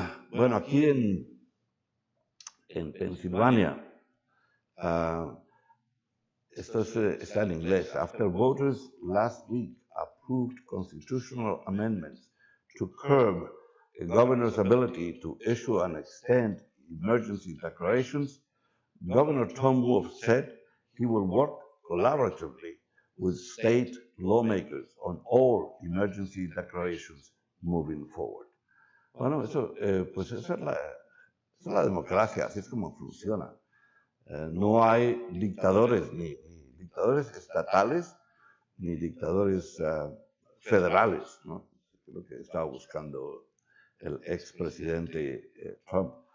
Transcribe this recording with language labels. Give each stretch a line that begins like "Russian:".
Spanish: Bueno, aquí en Pensilvania, esto está en inglés.
English: After voters last week approved constitutional amendments to curb the governor's ability to issue and extend emergency declarations, Governor Tom Wolf said he will work collaboratively with state lawmakers on all emergency declarations moving forward.
Spanish: Bueno, pues esa es la democracia, así es como funciona. No hay dictadores, ni dictadores estatales, ni dictadores federales, ¿no? Es lo que estaba buscando el expresidente Trump.